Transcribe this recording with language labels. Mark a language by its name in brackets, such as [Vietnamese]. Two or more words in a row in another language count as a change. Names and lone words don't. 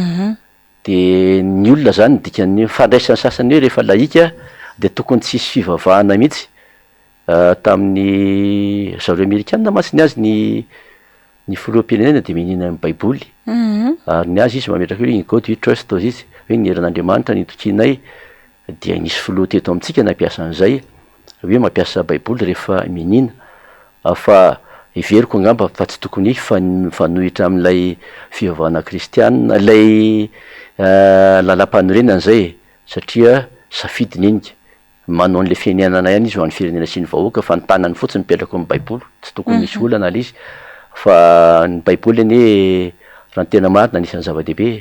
[Malagasy] De ny olona zany dikan'ny fandraisany sasany hoe rehefa laïka de tokony tsisy fivavahana mihitsy. Tamin'ny zareo Amerikanina mantsy ny azy ny filoham-pirenena de minina amin'ny baiboly. Ary ny azy izy mametraka hoe [English] in God we trust [Malagasy] izy hoe ny herin'Andriamanitra ny tokinay. Dia nisy filoha teto amintsika nampiasa an'izay hoe mampiasa baiboly rehefa minina. Fa iveriko angamba fa tsy tokony fanohitra amin'ilay fivavahana kristianina ilay lalam-panorenana zay satria safidiny iny manao an'le fiainanana ihany izy ho an'ny firenena sy ny vahoaka fa ny tanany fotsiny mipetraka amin'ny baiboly, tsy tokony misy olana ala izy fa ny baiboly anie raha ny tena marina anisan'ny zava-dehibe.